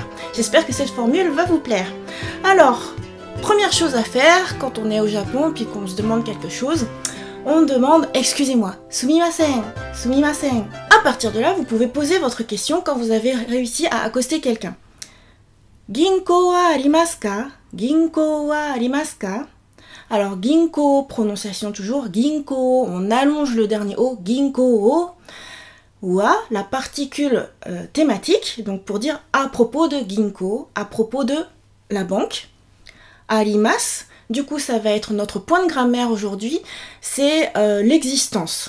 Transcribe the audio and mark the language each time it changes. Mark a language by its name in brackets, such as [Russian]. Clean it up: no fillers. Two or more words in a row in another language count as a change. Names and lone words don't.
[French] J'espère que cette formule va vous plaire. Alors, première chose à faire quand on est au Japon, puis qu'on se demande quelque chose, on demande « excusez-moi »,« [Japanese] すみません すみません ». [French] À partir de là, vous pouvez poser votre question quand vous avez réussi à accoster quelqu'un. [Japanese] 銀行はありますか 銀行はありますか?» [French] Alors, ginko, prononciation toujours, ginko, on allonge le dernier O, ginko o. Wa, la particule thématique, donc pour dire à propos de ginko, à propos de la banque. Arimasu, du coup ça va être notre point de grammaire aujourd'hui, c'est l'existence.